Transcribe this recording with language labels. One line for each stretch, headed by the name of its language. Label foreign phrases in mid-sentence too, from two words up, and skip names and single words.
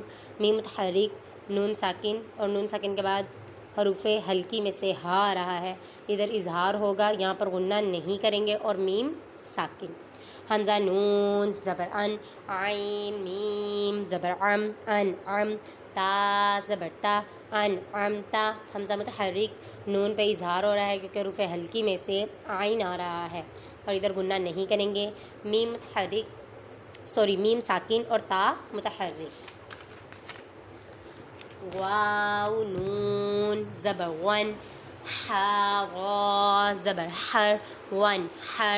Urdu: میم متحرک نون ساکن اور نون ساکن کے بعد حروف ہلکی میں سے ہا آ رہا ہے، ادھر اظہار ہوگا، یہاں پر غنہ نہیں کریں گے اور میم ساکن۔ حمزہ نون زبر ان عین میم زبر ام ان ام تا زبر تا ان ام تا۔ حمزہ متحرک نون پہ اظہار ہو رہا ہے کیونکہ حروف ہلکی میں سے عین آ رہا ہے اور ادھر گنہ نہیں کریں گے۔ میم متحرک میم ساکن اور تا متحرک۔ واو نون زبر ون حا غا زبر حر ون حر۔